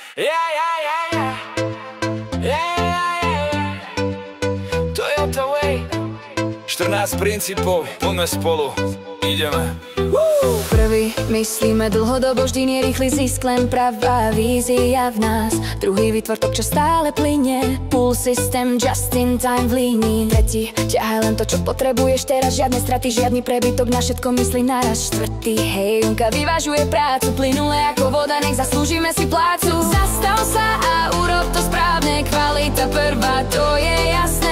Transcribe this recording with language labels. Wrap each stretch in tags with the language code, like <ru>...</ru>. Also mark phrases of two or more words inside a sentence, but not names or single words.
<sk>Toyota Way 14 princípov, poďme spolu, ideme. Prvý, myslíme dlhodobo, vždy nie rýchly zisk, len pravá vízia v nás. Druhý, vytvortok, čo stále plynie,</sk> <en>pull system, just in time</en> <sk>v línii. Tretí, ťahaj len to, čo potrebuješ teraz, žiadne straty, žiadny prebytok, na všetko myslí naraz. Štvrtý, hej, Junka vyvažuje prácu, plynule ako voda, nech zaslúžime si plácu. Zastav sa a urob to správne, kvalita prvá, to je jasné.</sk>